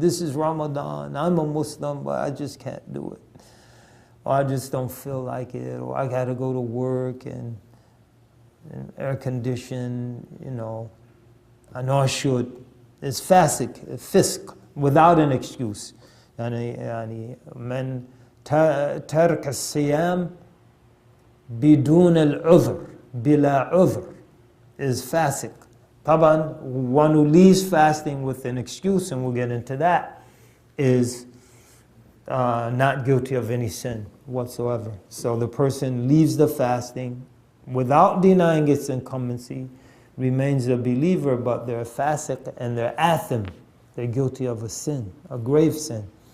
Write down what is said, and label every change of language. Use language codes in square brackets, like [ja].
[en] This is Ramadan. I'm a Muslim, but I just can't do it. Or I just don't feel like it. Or I got to go to work and air condition, you know. I know I should. It's fisq, without an excuse. [ar] يعني من ترك الصيام بدون العذر بلا عذر [en] is fasiq. طبعا, one who leaves fasting with an excuse, and we'll get into that, is not guilty of any sin whatsoever. So the person leaves the fasting without denying its incumbency, remains a believer, but they're fasiq and they're athim. They're guilty of a sin, a grave sin.